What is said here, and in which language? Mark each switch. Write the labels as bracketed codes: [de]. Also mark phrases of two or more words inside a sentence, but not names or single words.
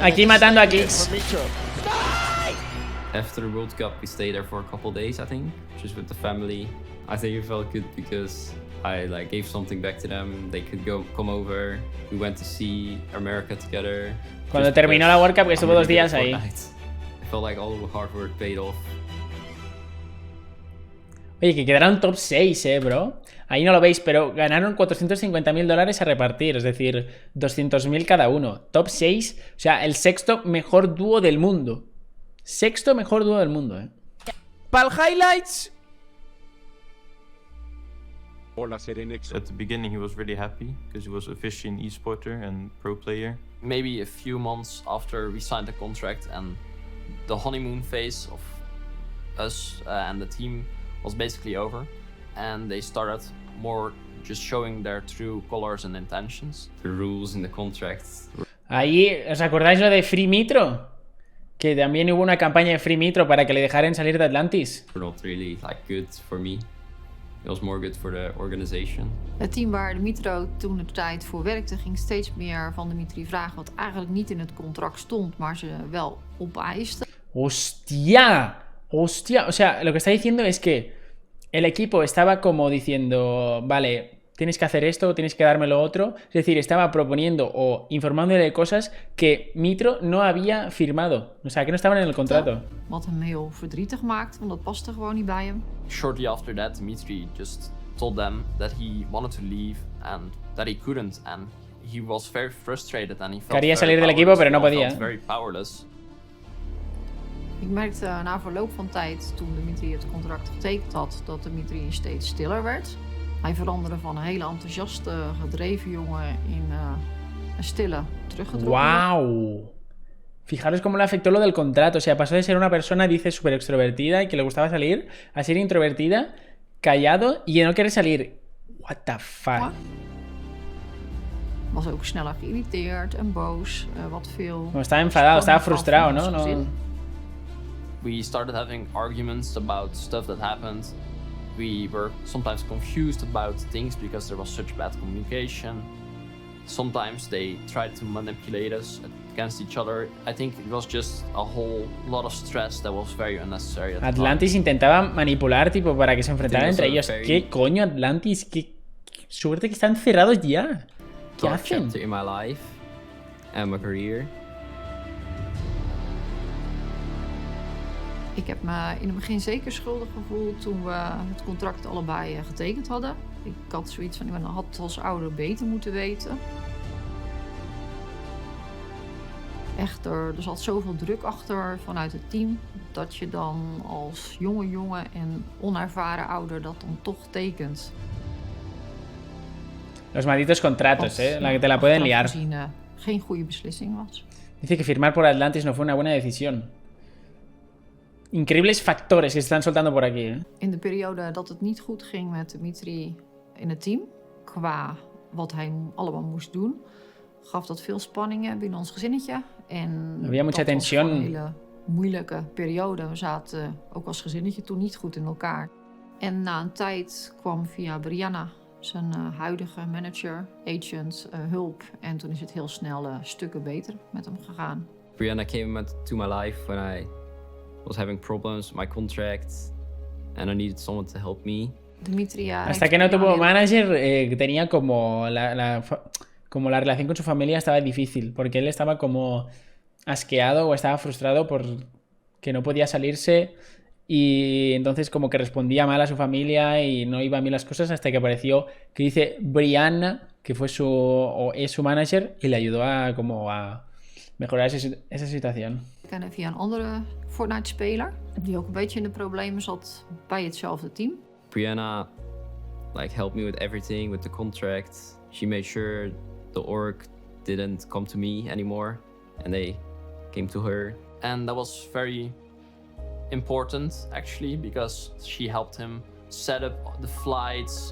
[es] Aquí matando a Kicks. [en] After the World Cup, we stayed there for a couple days, I think, just with the family. I think it felt good because I like gave something back to them. They could come over. We went to see America together. [es] Cuando terminó la [en] World Cup, [es] que estuvo 2 días ahí. [en] I felt like all the hard work paid off. [es] Oye, que quedaron top 6, bro. Ahí no lo veis, pero ganaron $450.000 a repartir, es decir, 200.000 cada uno. Top 6, o sea, el sexto mejor dúo del mundo. Sexto mejor dúo del mundo, Para el highlights. [en] At the beginning, he was really happy because he was officially an esporter and pro player. Maybe a few months after we signed the contract and the honeymoon phase of us and the team was basically over, and they started more just showing their true colors and intentions. The rules in the contracts. [es] Ahí, ¿os acordáis lo de Free Mitro? Que también hubo una campaña de Free Mitro para que le dejaran salir de Atlantis. [en] Not really like good for me. It was more good for the organization. [nl] Het team waar Mitro toen de tijd voor werkte ging steeds meer van Dimitri vragen wat eigenlijk niet in het contract stond, maar ze wel opeisten. [es] ¡Hostia! ¡Hostia! O sea, lo que está diciendo es que el equipo estaba como diciendo, vale, tienes que hacer esto o tienes que darme lo otro. Es decir, estaba proponiendo o informándole de cosas que Mitro no había firmado. O sea, que no estaban en el contrato. [nl] Wat hem heel verdrietig maakt, want dat paste gewoon niet bij hem. [en] Shortly after that, Dimitri just told them that he wanted to leave and that he couldn't, and he was very frustrated and he felt [es] Quería [en] very [es] salir del equipo, pero no [en] powerless. [es] podía. [en] He felt very powerless. [nl] Ik merkte na verloop van tijd, toen Dimitri het contract getekend had, dat Dimitri steeds stiller werd. Hij veranderde van een hele enthousiaste, gedreven jongen in een stille, teruggetrokken. [es] ¡Wow! Fijaros cómo le afectó lo del contrato. O sea, pasó de ser una persona, dice, súper extrovertida y que le gustaba salir, a ser introvertida, callado y de no querer salir. [en] What the fuck? [nl] Was ook sneller geïrriteerd en boos, wat veel... [es] Como estaba enfadado, estaba frustrado, ¿no? [en] We started having arguments about stuff that happened. We were sometimes confused about things because there was such bad communication. Sometimes they tried to manipulate us against each other. I think it was just a whole lot of stress that was very unnecessary. [es] Atlantis intentaba manipular, tipo, para que se enfrentaran entre ellos. ¿Qué coño, Atlantis? ¿Qué suerte que están cerrados ya? ¿Qué hacen? [en] In my life and my career. [nl] Ik heb me in het begin zeker schuldig gevoeld toen we het contract allebei getekend hadden. Ik had zoiets van, ik had als ouder beter moeten weten. Echter, er zat zoveel druk achter vanuit het team, dat je dan als jonge jongen en onervaren ouder dat dan toch tekent. [es] Los malditos contratos, la que te la pueden liar. [nl] Gezien, geen goede beslissing was. [es] Dice que firmar por Atlantis no fue una buena decisión. Increíbles factores que se están soltando por aquí. [nl] In de periode dat het niet goed ging met Dimitri in het team, qua wat hij allemaal moest doen, gaf dat veel spanningen binnen ons gezinnetje. [es] En había mucha tensión. [nl] Dat was een hele moeilijke periode. We zaten ook als gezinnetje toen niet goed in elkaar. En na een tijd kwam via Brianna, zijn huidige manager, agent, hulp. En toen is het heel snel stukken beter met hem gegaan. [en] Brianna came to my life when I was having problems with my contract and I needed someone to help me. [es] Dimitri, hasta que no tuvo manager, tenía como como la relación con su familia estaba difícil, porque él estaba como asqueado o estaba frustrado por que no podía salirse y entonces como que respondía mal a su familia y no iban bien las cosas hasta que apareció, que dice Brianna, que fue es su manager y le ayudó a como a mejorar esa situación. [nl] Ik ken via een andere Fortnite-speler die ook een beetje in de problemen zat bij hetzelfde team. [en] Brianna helped me with everything, with the contract. She made sure the org didn't come to me anymore and they came to her. And that was very important actually because she helped him set up the flights.